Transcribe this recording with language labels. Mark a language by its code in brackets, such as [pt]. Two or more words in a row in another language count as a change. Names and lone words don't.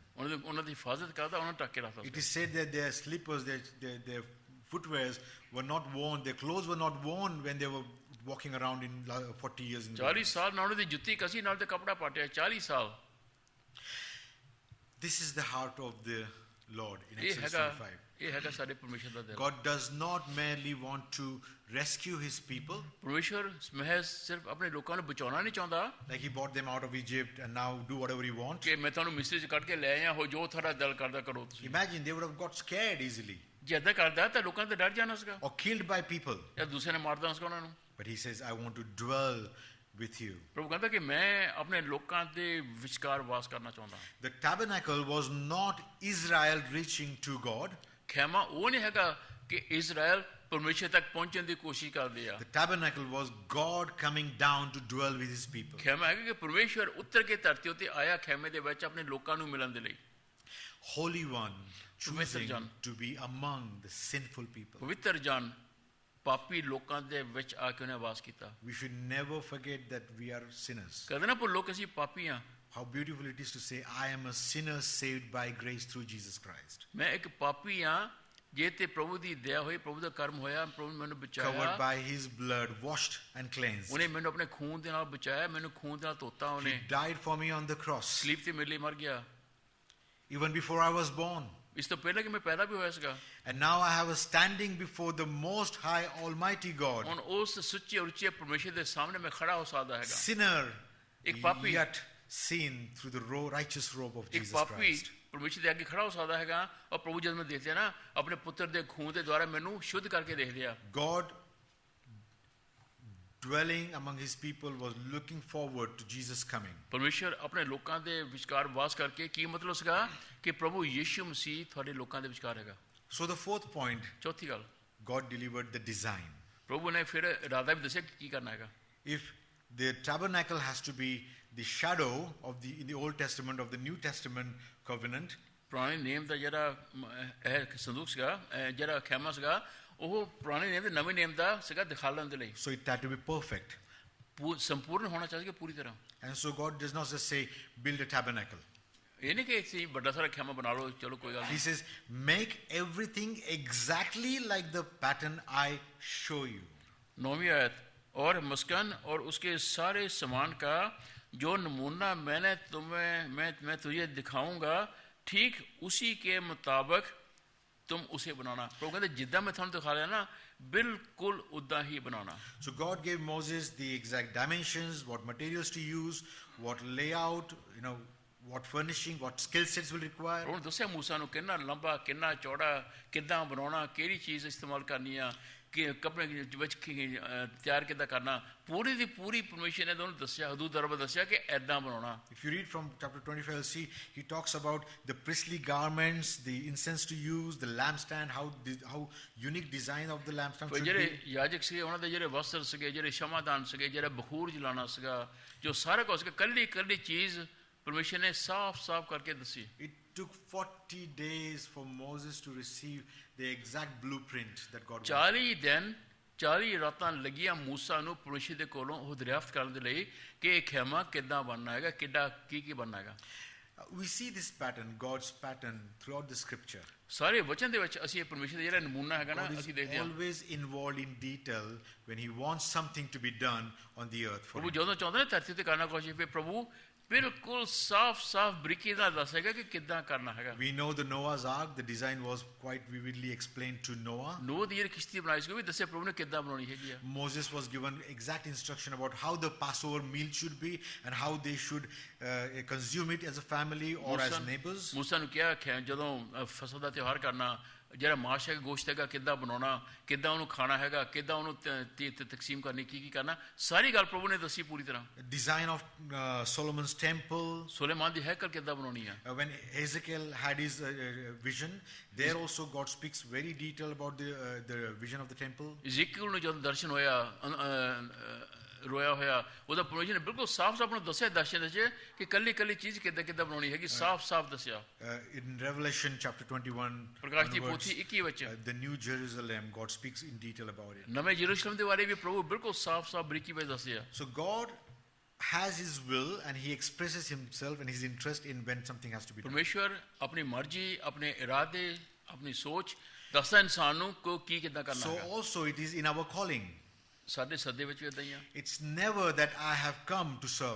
[pa] ਉਹਨਾਂ ਦੀ ਹਿਫਾਜ਼ਤ ਕਰਦਾ, ਉਹਨਾਂ ਨੂੰ ਢੱਕ ਕੇ ਰੱਖਦਾ [en] It [pa] ਸੀ। [en] is said that their slippers, their footwears were not worn, their clothes were not worn when they were walking around in 40 years in the 40 wilderness. [pa] ਸਾਲ ਨਾਲ ਉਹਨਾਂ ਦੀ ਜੁੱਤੀ ਕਸੀ, ਨਾਲ ਤੇ ਕਪੜਾ ਪਾਟਿਆ। 40 ਸਾਲ। [en] This is the heart of the Lord in [pa] ਇਹ [en] Exodus [pa] ਹੈਗਾ [en] 25. [pa] ਇਹ ਹੈਗਾ ਸਾਡੇ ਪਰਮੇਸ਼ਰ ਦਾ ਦਿਲ। [en] God does not merely want to rescue his people, [pa] ਪਰਮੇਸ਼ਰ ਮਹਿਜ਼ ਸਿਰਫ ਆਪਣੇ ਲੋਕਾਂ ਨੂੰ ਬਚਾਉਣਾ ਨਹੀਂ ਚਾਹੁੰਦਾ [en] like he brought them out of Egypt and now do whatever he wants. [pa] ਕਿ ਮੈਂ ਤੁਹਾਨੂੰ ਮਿਸਰੀ ਚ ਕੱਢ ਕੇ ਲੈ ਆਇਆ ਹੋ, ਜੋ ਤੁਹਾਡਾ ਦਿਲ ਕਰਦਾ ਕਰੋ ਤੁਸੀਂ। [en] Imagine they would have got scared easily [pa] ਜੇ ਏਦਾਂ ਕਰਦਾ ਤਾਂ ਲੋਕਾਂ ਤੇ ਡਰ ਜਾਣਾ ਸੀਗਾ, [en] or killed by people. [pa] ਜਾਂ ਦੂਸਰੇ ਨੇ ਮਾਰ ਦੇਣਾ ਸੀਗਾ ਉਹਨਾਂ ਨੂੰ। [en] But he says, I want to dwell with you. [pa] ਪ੍ਰਭੂ ਕਹਿੰਦਾ ਕਿ ਮੈਂ ਆਪਣੇ ਲੋਕਾਂ ਦੇ ਵਿਚਕਾਰ ਵਾਸ ਕਰਨਾ ਚਾਹੁੰਦਾ। [en] The tabernacle was not Israel reaching to God. [pa] ਖੈਮਾ ਉਹ ਨਹੀਂ ਹੈਗਾ ਕਿ ਇਜ਼ਰਾਈਲ ਪਰਮੇਸ਼ਰ ਤੱਕ ਪਹੁੰਚਣ ਦੀ ਕੋਸ਼ਿਸ਼ ਕਰਦੇ ਆ। [en] The tabernacle was God coming down to dwell with his people. [pa] ਖੈਮਾ ਹੈਗਾ ਕਿ ਪਰਮੇਸ਼ਰ ਉੱਤਰ ਕੇ ਧਰਤੀ ਉੱਤੇ ਆਇਆ ਖੈਮੇ ਦੇ ਵਿੱਚ ਆਪਣੇ ਲੋਕਾਂ ਨੂੰ ਮਿਲਣ ਦੇ ਲਈ। [en] Holy One choosing Jan. to be among the sinful people. [pa] ਪਵਿੱਤਰ ਜਨ ਪਾਪੀ ਲੋਕਾਂ ਦੇ ਵਿੱਚ ਆ ਕੇ ਉਹਨੇ ਵਾਸ ਕੀਤਾ। [en] We should never forget that we are sinners. [pa] ਕਦੇ ਨਾ ਭੁੱਲੋ ਕਿ ਅਸੀਂ ਪਾਪੀ ਆ। [en] How beautiful it is to say, I am a sinner saved by grace through Jesus Christ. [pa] ਮੈਂ ਇੱਕ ਪਾਪੀ ਆ, ਜੇ ਤੇ ਪ੍ਰਭੂ ਦੀ ਦਇਆ ਹੋਈ, ਪ੍ਰਭੂ ਦਾ ਕਰਮ ਹੋਇਆ, ਪ੍ਰਭੂ ਨੇ ਮੈਨੂੰ [en] Covered [pa] ਬਚਾਇਆ, [en] by his blood, washed and cleansed. [pa] ਉਹਨੇ ਮੈਨੂੰ ਆਪਣੇ ਖੂਨ ਦੇ ਨਾਲ ਬਚਾਇਆ, ਮੈਨੂੰ ਖੂਨ ਦੇ ਨਾਲ ਧੋਤਾ [en] He [pa] ਉਹਨੇ। [en] died for me on the cross. [pa] ਸਲੀਬ ਤੇ ਮੇਰੇ ਲਈ ਮਰ ਗਿਆ, [en] Even before I was born. [pa] ਇਸ ਤੋਂ ਪਹਿਲਾਂ ਕਿ ਮੈਂ ਪੈਦਾ ਵੀ ਹੋਇਆ ਸੀਗਾ। [en] And now I have a standing before the most high almighty God. [pa] ਹੁਣ ਉਸ ਸੁੱਚੇ ਉੱਚੇ ਪਰਮੇਸ਼ਰ ਦੇ ਸਾਹਮਣੇ ਮੈਂ ਖੜਾ ਹੋ ਸਕਦਾ ਹੈਗਾ। [en] Sinner, [pa] ਇੱਕ ਪਾਪੀ, [en] yet seen through the righteous robe of [pa] ਇੱਕ [en] Jesus [pa] ਪਾਪੀ [en] Christ. [pa] ਪਰਮੇਸ਼ਰ ਦੇ ਅੱਗੇ ਖੜਾ ਹੋ ਸਕਦਾ ਹੈਗਾ, ਔਰ ਪ੍ਰਭੂ ਜਦ ਮੈਂ ਦੇਖਦੇ ਨਾ ਆਪਣੇ ਪੁੱਤਰ ਦੇ ਖੂਨ ਦੇ ਦੁਆਰਾ ਮੈਨੂੰ ਸ਼ੁੱਧ ਕਰਕੇ ਦੇਖਦੇ ਆ। [en] God dwelling among his people was looking forward to Jesus coming. [pa] ਪਰਮੇਸ਼ਰ ਆਪਣੇ ਲੋਕਾਂ ਦੇ ਵਿਚਕਾਰ ਵਾਸ ਕਰਕੇ ਕੀ ਮਤਲਬ ਸੀਗਾ ਕਿ ਪ੍ਰਭੂ ਯਿਸੂ ਮਸੀਹ ਤੁਹਾਡੇ ਲੋਕਾਂ ਦੇ ਵਿਚਕਾਰ ਹੈਗਾ। [en] So the fourth point, [pa] ਚੌਥੀ ਗੱਲ, [en] God delivered the design. [pa] ਪ੍ਰਭੂ ਨੇ ਫਿਰ ਇਰਾਦਾ ਵੀ ਦੱਸਿਆ ਕਿ ਕੀ ਕਰਨਾ ਹੈਗਾ। [en] If the tabernacle has to be the shadow of in the Old Testament of the New Testament covenant, [pa] ਪੁਰਾਣੇ ਨੇਮ ਦਾ ਜਿਹੜਾ ਇਹ ਸੰਦੂਕ ਸੀਗਾ, ਜਿਹੜਾ ਖੈਮਾ ਸੀਗਾ, ਉਹ ਪੁਰਾਣੇ ਨੇਮ ਤੇ ਨਵੇਂ ਨੇਮ ਦਾ ਸੀਗਾ ਦਿਖਾਉਣ ਦੇ ਲਈ। [en] so it had to be perfect. [pa] ਸੰਪੂਰਨ ਹੋਣਾ ਚਾਹੀਦਾ ਪੂਰੀ ਤਰ੍ਹਾਂ। [en] And so God does not just say, build a tabernacle. [pa] ਇਹ ਨਹੀਂ ਕਿ ਤੁਸੀਂ ਵੱਡਾ ਸਾਰਾ ਖੈਮਾ ਬਣਾ ਲਓ, ਚਲੋ ਕੋਈ ਗੱਲ [en] He [pa] ਨਹੀਂ। [en] says, make everything exactly like the pattern I show you. [hi] 9वीं आयत, और मस्कन और उसके सारे सामान का जो नमूना मैं तुझे दिखाऊंगा, ठीक उसी के मुताबिक तुम उसे बनाना। [pa] ਪ੍ਰਭੂ ਕਹਿਤੇ ਜਿੱਦਾਂ ਮੈਂ ਥੋਨੂੰ ਦਿਖਾ ਰਿਹਾ ਨਾ, ਬਿਲਕੁਲ ਉੱਦਾਂ ਹੀ ਬਣਾਉਣਾ। [en] So God gave Moses the exact dimensions, what materials to use, what layout, what furnishing, what skill sets will require. [pa] ਪ੍ਰਭੂ ਨੇ ਦੱਸਿਆ ਮੂਸਾ ਨੂੰ ਕਿੰਨਾ ਲੰਬਾ, ਕਿੰਨਾ ਚੌੜਾ, ਕਿੱਦਾਂ ਬਣਾਉਣਾ, ਕਿਹੜੀ ਚੀਜ਼ ਇਸਤੇਮਾਲ ਕਰਨੀ ਆ, ਕਿ ਕਪੜੇ ਵਿੱਚ ਤਿਆਰ ਕਿੱਦਾਂ ਕਰਨਾ, ਪੂਰੀ ਦੀ ਪੂਰੀ ਪਰਮੇਸ਼ਰ ਨੇ ਤੁਹਾਨੂੰ ਦੱਸਿਆ, ਹਦੂਦ ਦਰਬ ਦੱਸਿਆ ਕਿ ਐਦਾਂ ਬਣਾਉਣਾ। [en] If you read from chapter 25, you'll see he talks about the priestly garments, the incense to use, the lampstand, how unique design of the lampstand should [pa] ਜਿਹੜੇ [en] be. [pa] ਯਾਜਕ ਸੀਗੇ ਉਹਨਾਂ ਦੇ ਜਿਹੜੇ ਵਸਤਰ ਸੀਗੇ, ਜਿਹੜੇ ਸ਼ਮਾਦਾਨ ਸੀਗੇ, ਜਿਹੜਾ ਬਖੂਰ ਜਲਾਣਾ ਸੀਗਾ, ਜੋ ਸਾਰਾ ਕੁਝ ਸੀਗਾ, ਕੱਲੀ ਕੱਲੀ ਚੀਜ਼ ਪਰਮੇਸ਼ਰ ਨੇ ਸਾਫ਼ ਕਰਕੇ ਦੱਸੀ। [en] It took 40 days for Moses to receive the exact blueprint that God wanted. [pa] 40 ਦਿਨ 40 ਰਾਤਾਂ ਲੱਗੀਆਂ ਮੂਸਾ ਨੂੰ ਪਰਮੇਸ਼ਰ ਦੇ ਕੋਲੋਂ ਉਹ ਦਰਿਆਫਤ ਕਰਨ ਦੇ ਲਈ ਕਿ ਇਹ ਖਿਮਾ ਕਿੱਦਾਂ ਬਣਨਾ ਹੈਗਾ, ਕਿੱਦਾਂ ਕੀ ਬਣਨਾ ਹੈਗਾ। [en] We see this pattern, God's pattern, throughout the scripture. [pa] ਸਾਰੇ ਵਚਨ ਦੇ ਵਿੱਚ ਅਸੀਂ ਇਹ ਪਰਮੇਸ਼ਰ ਦਾ ਜਿਹੜਾ ਨਮੂਨਾ ਹੈਗਾ ਨਾ [en] God [pa] ਅਸੀਂ [en] is [pa] ਦੇਖਦੇ ਹਾਂ। [en] always involved in detail when he wants something to be done on the earth for [pa] ਪ੍ਰਭੂ [en] him. [pa] ਜਦੋਂ ਚਾਹੁੰਦੇ ਨੇ ਧਰਤੀ ਤੇ ਕਰਨਾ ਕੁਛ, ਫਿਰ ਪ੍ਰਭੂ ਬਿਲਕੁਲ ਸਾਫ਼ ਬਰੀਕੀ ਨਾਲ ਦੱਸੇਗਾ ਕਿ ਕਿੱਦਾਂ ਕਰਨਾ ਹੈਗਾ। [en] We know the Noah's Ark, the design was quite vividly explained to Noah. [pa] ਨੋਹ ਦੀ ਜਿਹੜੀ ਕਿਸ਼ਤੀ ਬਣਾਈ ਸੀ ਉਹ ਵੀ ਦੱਸਿਆ ਪ੍ਰਭੂ ਨੇ ਕਿੱਦਾਂ ਬਣਾਉਣੀ ਹੈਗੀ ਆ। [en] Moses was given exact instruction about how the Passover meal should be and how they should consume it as a family or as neighbors. [pa] ਮੂਸਾ ਨੂੰ ਕਿਹਾ ਜਦੋਂ ਫਸਲ ਦਾ ਤਿਉਹਾਰ ਕਰਨਾ, ਜਿਹੜਾ ਮਾਸ਼ ਹੈਗਾ, ਗੋਸ਼ਤ ਹੈਗਾ, ਕਿੱਦਾਂ ਬਣਾਉਣਾ, ਕਿੱਦਾਂ ਉਹਨੂੰ ਖਾਣਾ ਹੈਗਾ, ਕਿੱਦਾਂ ਉਹਨੂੰ ਤਕਸੀਮ ਕਰਨੀ, ਕੀ ਕਰਨਾ, ਸਾਰੀ ਗੱਲ ਪ੍ਰਭੂ ਨੇ ਦੱਸੀ ਪੂਰੀ ਤਰ੍ਹਾਂ। [en] Design of Solomon's temple. [pa] ਸੁਲੇਮਾਨ ਦੀ ਹੈਕਲ ਕਿੱਦਾਂ ਬਣਾਉਣੀ ਆ। [en] When Ezekiel had his vision, there also God speaks very detailed about the vision of the temple. [pa] ਇਜ਼ੀਕੀਲ ਨੂੰ ਜਦੋਂ ਦਰਸ਼ਨ ਹੋਇਆ, ਰੋਇਆ ਹੋਇਆ, ਉਹਦਾ ਪਰਮੇਸ਼ਰ ਨੇ ਬਿਲਕੁਲ ਸਾਫ਼ ਨੂੰ ਦੱਸਿਆ ਦਰਸ਼ਨ ਵਿੱਚ ਕਿ ਕੱਲੀ ਕੱਲੀ ਚੀਜ਼ ਕਿੱਦਾਂ ਬਣਾਉਣੀ ਹੈਗੀ, ਸਾਫ਼ ਦੱਸਿਆ। [en] In Revelation chapter 21, [pa] ਪ੍ਰਕਾਸ਼ ਦੀ ਪੋਥੀ 21 ਵਿੱਚ [en] the New Jerusalem, God speaks in detail about it. [pa] ਨਵੇਂ ਯਰੂਸ਼ਲਮ ਦੇ ਬਾਰੇ ਵੀ ਪ੍ਰਭੂ ਬਿਲਕੁਲ ਸਾਫ਼ ਬਰੀਕੀ ਵਿੱਚ ਦੱਸਿਆ। [en] So God has his will and he expresses himself and his interest in when something has to be done. [pa] ਪਰਮੇਸ਼ਰ ਆਪਣੀ ਮਰਜ਼ੀ, ਆਪਣੇ ਇਰਾਦੇ, ਆਪਣੀ ਸੋਚ ਦੱਸਦਾ ਇਨਸਾਨ ਨੂੰ ਕਿ ਕੀ ਕਿੱਦਾਂ ਕਰਨਾ [en] So [pa] ਹੈ। [en] also it is in our calling. [pa] ਸਾਡੇ ਸੱਦੇ ਵਿੱਚ ਵੀ ਇਦਾਂ ਹੀ ਆ। [en] It's never that I have come to serve.